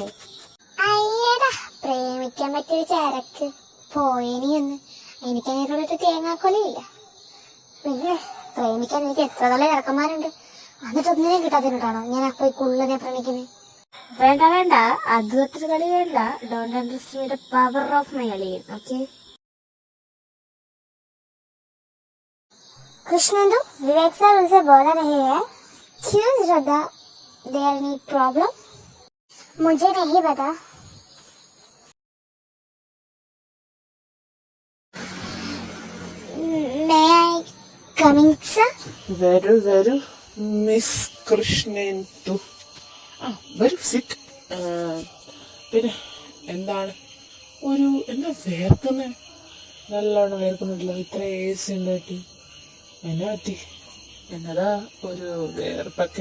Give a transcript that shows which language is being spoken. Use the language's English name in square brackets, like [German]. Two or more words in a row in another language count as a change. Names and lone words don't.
[Malayalam] അയ്യടാ, പ്രേമിക്കാൻ പറ്റിയൊരു ചരക്ക് പോയേനി എന്ന്. എനിക്ക് അങ്ങനോടൊരു തേങ്ങാക്കൊലയില്ല. പിന്നെ പ്രേമിക്കാൻ എനിക്ക് എത്ര തല ഇറക്കന്മാരുണ്ട്. എന്നിട്ടൊന്നിനെയും കിട്ടാതിട്ടാണോ ഞാൻ അപ്പൊ ഈ കുള്ളനെ പ്രണയിക്കുന്നത്? വേണ്ട വേണ്ട, അത് അത്ര കളി വേണ്ട. [English] Don't underestimate the power of my alien. [Malayalam] ഓക്കെ [Hindi] कृष्णेंदु, विवेक सर उनसे बोला नहीं है. क्यों श्रद्धा? [English] there any problem? [Hindi] मुझे नहीं पता. [English] May I coming sir? [Malayalam] വരൂ മിസ് കൃഷ്ണേന്ദു. വരൂ സിറ്റ്. പിന്നെ എന്താണ് എന്താ വേർക്കുന്നേ? നല്ലോണം വേർക്കുന്നില്ല. ഇത്ര ഏസി ഉണ്ടായിട്ട് എന്നാ പറ്റി? എന്നതാ ഒരു വേർപ്പൊക്കെ?